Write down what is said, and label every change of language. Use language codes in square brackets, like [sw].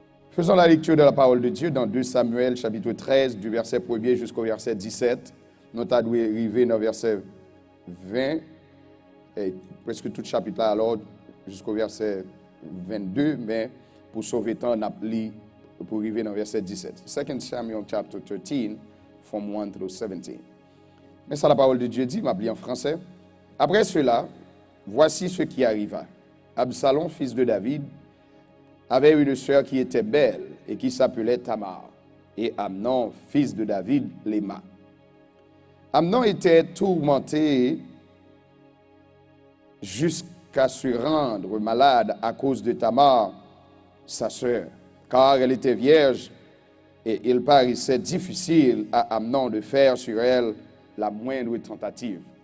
[fr] Faisons la lecture de la parole de Dieu dans 2 Samuel chapitre 13 du verset 1er jusqu'au verset 17. Nous avons arrivé dans le verset 20 et presque tout le chapitre là alors jusqu'au verset 22, mais pour sauver temps, on a lu pour arriver dans le verset 17. [en] 2 Samuel chapter 13 from 1 through 17. [fr] Mais ça la parole de Dieu dit, m'a lu en français. Après cela, voici ce qui arriva. Absalom, fils de David, avait une sœur qui était belle et qui s'appelait Tamar, et Amnon, fils de David, l'aima. Amnon était tourmenté jusqu'à se rendre malade à cause de Tamar, sa sœur, car elle était vierge, et il paraissait difficile à Amnon de faire sur elle la moindre tentative.